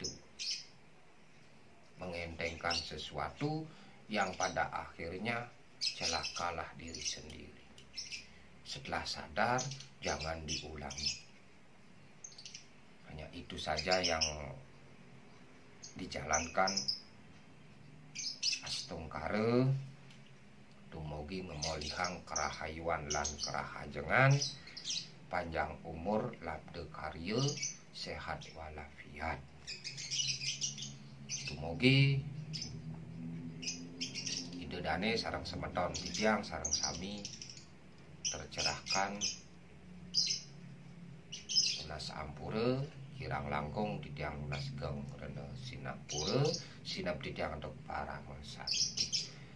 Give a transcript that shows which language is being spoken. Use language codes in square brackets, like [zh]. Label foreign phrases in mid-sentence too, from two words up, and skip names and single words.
[id] Mengentengkan sesuatu yang pada akhirnya celakalah diri sendiri. Setelah sadar, jangan diulangi. Hanya itu saja yang dijalankan. [ban] Astungkare dumugi memolihang kerahayuan lan kerahajengan, panjang umur labde karya, [id] sehat walafiat. [ban] Dumugi idedane sareng semeton titiang sareng sami tercerahkan, lunas ampura kirang langkung titiang lunas geng rene sinapura sinap titiang [id] untuk para santi.